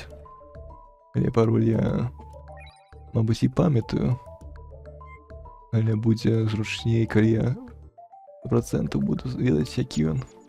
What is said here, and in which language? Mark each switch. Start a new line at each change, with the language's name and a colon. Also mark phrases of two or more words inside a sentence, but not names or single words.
Ukrainian: Але пароль я, мабуть, і пам'ятаю.
Belarusian: Але будзе зручней, калі я 100% буду ведаць, які ён.